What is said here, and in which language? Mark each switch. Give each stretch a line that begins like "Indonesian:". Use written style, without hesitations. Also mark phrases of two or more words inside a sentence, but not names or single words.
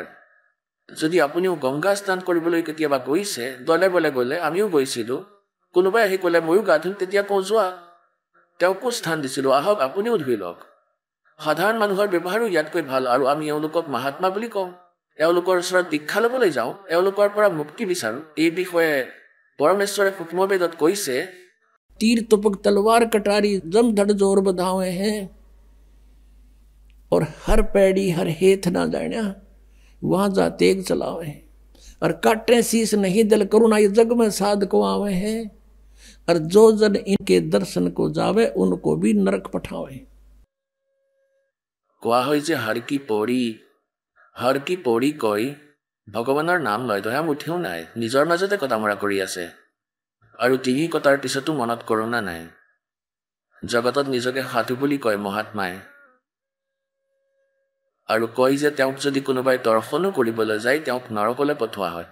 Assamese: যদি আপুনিও গংগা স্নান কৰিবলৈ কেতিয়াবা গৈছে, দলে বলে গ'লে, আমিও গৈছিলোঁ, কোনোবাই আহি ক'লে ময়ো গা ধুম, তেতিয়া কওঁ যোৱা, তেওঁকো স্থান দিছিলোঁ, আহক আপুনিও ধুই লওক। সাধাৰণ মানুহৰ ব্যৱহাৰো ইয়াতকৈ ভাল, আৰু আমি এওঁলোকক মহাত্মা বুলি কওঁ। এওঁলোকৰ ওচৰত দীক্ষা ল'বলৈ যাওঁ, এওঁলোকৰ পৰা মুক্তি বিচাৰোঁ। এই বিষয়ে পৰমেশ্বৰে সূক্ষ্মবেদত কৈছে,
Hindi: तीर तुपक तलवार कटारी जम धड़ जोर बधावे हैं, और हर पैड़ी हर हेथ ना जाण्या वहां जा तेग चलावे, और काटे शीस नहीं दिल करुणा ये जग में साध को आवे हैं, और जो जन इनके दर्शन को जावे उनको भी नरक पठावे।
Assamese: কোৱা হয় যে হৰ কি পৰি কৈ ভগৱানৰ নাম লয়, দয়া মুঠিও নাই, নিজৰ মাজতে কটামৰা কৰি আছে, আৰু তিনি কটাৰ পিছতো মনত কৰোণা নাই। জগতত নিজকে সাধু বুলি কয় মহাত্মাই, আৰু কয় যে তেওঁক যদি কোনোবাই দৰ্শনো কৰিবলৈ যায় তেওঁক নৰকলৈ পঠোৱা হয়।